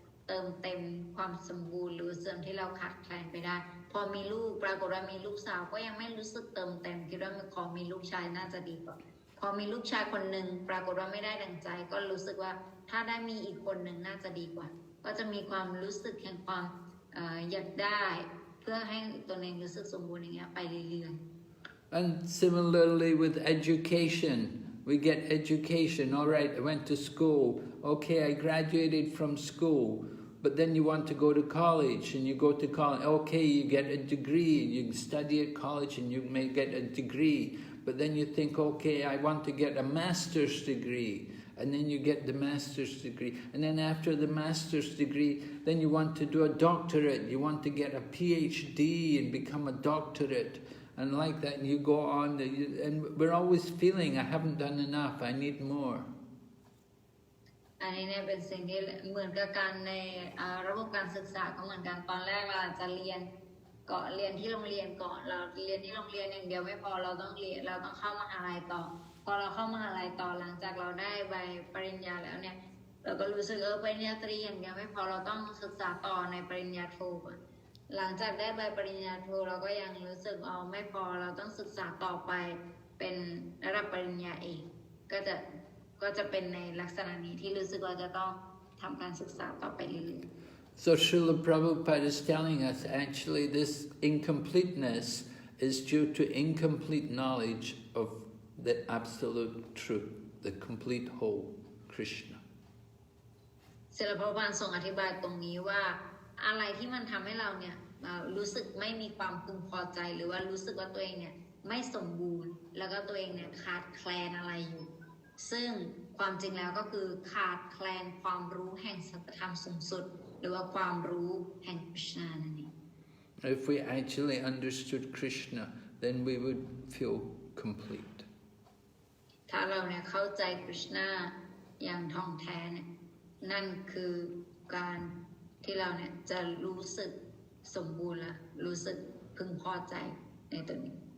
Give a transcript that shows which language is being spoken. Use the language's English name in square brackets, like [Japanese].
[Thai] เติมเต็มความสมบูรณ์หรือเสริมที่เราขาดแคลนไปได้พอมีลูกปรากฏว่ามีลูกสาวก็ยังไม่รู้สึกเติมเต็มคิดว่าขอมีลูกชายน่าจะดีกว่าพอมีลูกชายคนหนึ่งปรากฏว่าไม่ได้ดังใจก็รู้สึกว่าถ้าได้มีอีกคนหนึ่งน่าจะดีกว่าก็จะมีความรู้สึกแห่งความอยากได้เพื่อให้ตัวเองรู้สึกสมบูรณ์อย่างเงี้ยไปเรื่อยๆ [English] And similarly with education, we get education. All right, I went to school. Okay, I graduated from school. But then you want to go to college, and you go to college. Okay, you get a degree, and you study at college, and you may get a degree. But then you think, okay, I want to get a master's degree. And then you get the master's degree. And then after the master's degree, then you want to do a doctorate. You want to get a PhD and become a doctorate. And like that, and you go on. And we're always feeling, I haven't done enough, I need more. [Thai] อันนี้เนี่ยเป็นสิ่งที่เหมือนกับการในระบบการศึกษาก็เหมือนกันตอนแรกเราอาจจะเรียนที่โรงเรียนก่อนเราเรียนที่โรงเรียนอย่างเดียวไม่พอเราต้องเข้ามหาลัยต่อพอเราเข้ามหาลัยต่อหลังจากเราได้ใบปริญญาแล้วเนี่ยเราก็รู้สึกปริญญาตรีอย่างเดียวไม่พอเราต้องศึกษาต่อในปริญญาโทหลังจากได้ใบปริญญาโทเราก็ยังรู้สึกไม่พอเราต้องศึกษาต่อไปเป็นระดับปริญญาเอกก็จะ ก็จะเป็นในลักษณะนี้ที่รู้สึกว่าจะต้องทำการศึกษาต่อไปเรื่อย [English] So Srila Prabhupada is telling us actually this incompleteness is due to incomplete knowledge of the absolute truth, the complete whole Krishna. [Thai] ๆศิลปะวันทรงอธิบายตรงนี้ว่าอะไรที่มันทำให้เราเนี่ยรู้สึกไม่มีความพึงพอใจหรือว่ารู้สึกว่าตัวเองเนี่ยไม่สมบูรณ์แล้วก็ตัวเองเนี่ยขาดแคลนอะไรอยู่ซึ่งความจริงแล้วก็คือขาดแคลนความรู้แห่งสัจธรรมสูงสุดหรือว่าความรู้แห่งคริชนานั่นเอง [English] If we actually understood Krishna, then we would feel complete. [Thai] ถ้าเราเนี่ยเข้าใจคริชนาอย่างท่องแท้เนี่ยนั่นคือการที่เราเนี่ยจะรู้สึกสมบูรณ์และรู้สึกพึงพอใจในตัวนี้